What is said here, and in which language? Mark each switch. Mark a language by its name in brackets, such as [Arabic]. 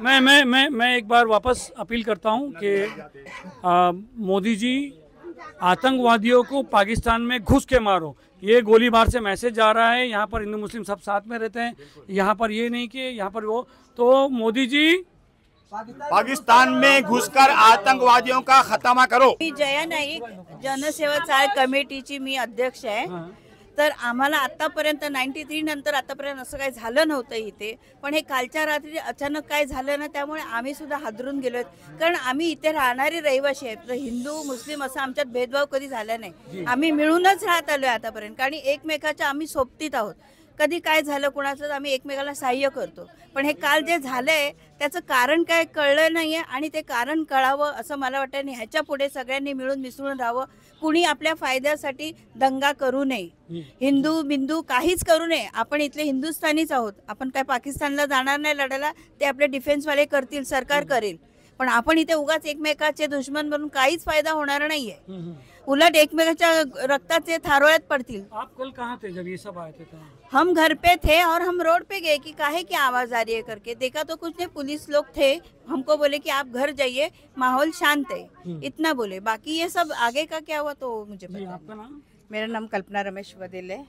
[Hindi] मैं एक बार वापस अपील करता हूँ कि मोदी जी आतंकवादियों को पाकिस्तान में घुस के मारो। ये गोलीबार से मैसेज जा रहा है, यहाँ पर हिंदू मुस्लिम सब साथ में रहते हैं, यहाँ पर ये नहीं कि यहाँ पर वो, तो मोदी जी पाकिस्तान में घुसकर आतंकवादियों का खात्मा करो। [Marathi] मी जया नाईक, जनसेवा सहाय्यक कमिटीची मी अध्यक्ष आहे। तर आम्हाला आतापर्यंत 93 नंतर आतापर्यंत असं काही झालं नव्हतं इथे, पण हे कालच्या रात्री अचानक काय झालं ना, त्यामुळे आम्ही सुद्धा हादरून गेलो, कारण आम्ही इथे राहणारे रहिवासी आहेत, तर हिंदू मुस्लिम असा आमच्यात भेदभाव कधी झाला नाही, आम्ही मिळूनच राहत आलोय आतापर्यंत, कारण एकमेकाच्या आम्ही सोबतीत आहोत। कधी काय झालं कोणाचं तर आम्ही एकमेकाला सहाय्य करतो, पण हे काल जे झालंय त्याचं कारण काय कळलं नाहीये आणि ते कारण कळावं असं मला वाटतं. आणि ह्याच्या पुढे सगळ्यांनी मिळून मिसळून राहावं. कुणी आपल्या फायद्यासाठी दंगा करू नये, हिंदू बिंदू काहीच करू नये. आपण इथले हिंदुस्थानीच आहोत. आपण काय पाकिस्तानला जाणार नाही लढायला, ते आपले डिफेन्सवाले करतील, सरकार करेल. पण आपण इथे उगाच एकमेकाचे दुश्मन बनून काहीच फायदा होणार नाहीये. उलट एकमेकाच्या रक्ताचे थारोळ्यात पड़तील. [Hindi] आप कल कहाँ थे जब ये सब आए थे? हम घर पे थे और हम रोड पे गए कि काहे की आवाज आ रही है करके देखा तो कुछ नहीं, पुलिस लोग थे, हमको बोले कि आप घर जाइए, माहौल शांत है, इतना बोले. बाकी ये सब आगे का क्या हुआ तो मुझे पता नहीं. आपका नाम? मेरा नाम कल्पना रमेश वदेल है